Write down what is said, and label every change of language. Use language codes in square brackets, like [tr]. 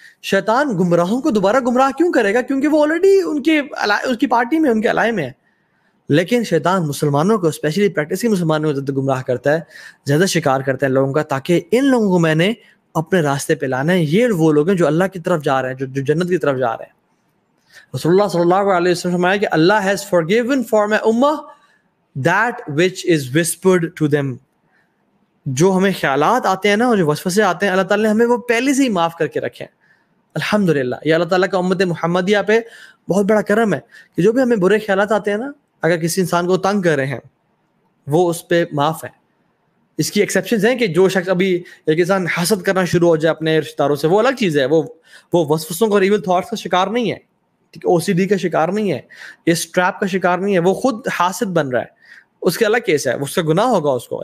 [ur] شیطان گمراہوں کو دوبارہ گمراہ کیوں کرے گا؟ کیونکہ وہ آلریڈی ان کی پارٹی میں, ان کے الائے میں ہے. لیکن شیطان مسلمانوں کو, اسپیشلی پریکٹسنگ مسلمانوں کو زیادہ گمراہ کرتا ہے, زیادہ شکار کرتا ہے لوگوں کا, تاکہ ان لوگوں کو میں نے اپنے راستے پہ لانا ہے. یہ وہ لوگ ہیں جو اللہ کی طرف جا رہے ہیں, جو جنت کی طرف جا رہے ہیں. رسول اللہ صلی اللہ علیہ وسلم فرمایا کہ [en] Allah has forgiven for my ummah that which is whispered to them. [ur] جو ہمیں خیالات آتے ہیں نا, اور جو وسوسے آتے ہیں, اللہ تعالیٰ نے ہمیں وہ پہلے سے ہی معاف کر کے رکھے ہیں. الحمدللہ, یہ اللہ تعالیٰ کا امت محمدیہ پہ بہت بڑا کرم ہے کہ جو بھی ہمیں برے خیالات آتے ہیں نا, اگر کسی انسان کو تنگ کر رہے ہیں, وہ اس پہ معاف ہے. اس کی ایکسیپشنز ہیں کہ جو شخص ابھی ایک انسان حسد کرنا شروع ہو جائے اپنے رشتہ داروں سے, وہ الگ چیز ہے, وہ وسوسوں اور ایول تھاٹس کا شکار نہیں ہے, او سی ڈی کا شکار نہیں ہے, اس ٹریپ کا شکار نہیں ہے, وہ خود حاسد بن رہا ہے, اس کے الگ کیس ہے, اس کا گناہ ہوگا اس کو.